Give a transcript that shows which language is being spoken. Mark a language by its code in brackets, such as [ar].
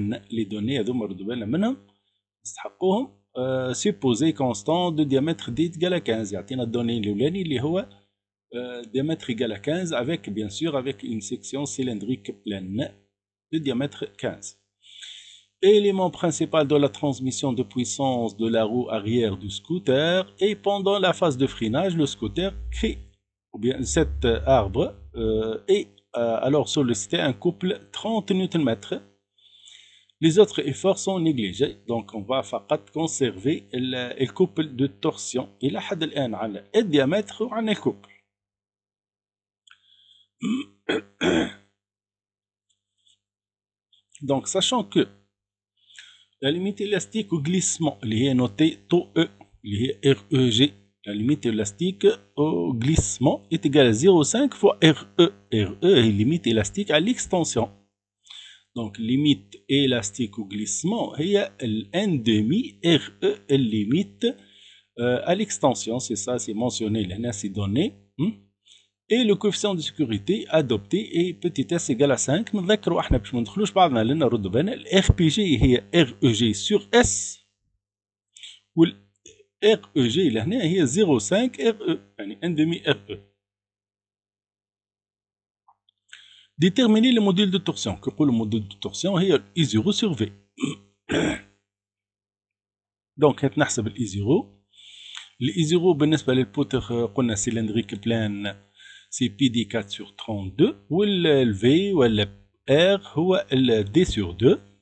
[ar] Les données هذوما ردوا بالنا منهم نستحقوهم. [fr] supposé constant de diamètre d égale à 15 يعطينا الدوني الاولاني اللي هو diamètre égal à 15 avec bien sûr avec une section cylindrique pleine de diamètre 15. Élément principal de la transmission de puissance de la roue arrière du scooter, et pendant la phase de freinage le scooter crée ou bien cet arbre et alors solliciter un couple 30 Nm. Les autres efforts sont négligés. Donc on va فقط conserver le couple de torsion. [ar] إلى حد الآن على الdiamètre وعلى le couple. [fr] Donc sachant que la limite élastique au glissement اللي هي notée tau E اللي هي REG, la limite élastique au glissement est égale à 0,5 fois RE. RE est limite élastique à l'extension. Donc limite élastique au glissement هي ال N' RE limite à l'extension, c'est ça, c'est mentionné là, c'est donné. Et le coefficient de sécurité adopté est petit s égale à 5. [ar] نذكروا احنا باش ما ندخلوش بعضنا لان نردوا بالنا ال RPG هي REG sur S وال REG لهنا هي 0,5 RE يعني N' RE. [fr] Déterminer le module de torsion. كنقولوا module de torsion هي I0 sur V. [ar] Donc نحسب ال I0. ال I0 بالنسبة للبوتر قلنا cylindrique plein c'est PD4 sur 32 وال V ولا R هو ال D sur 2.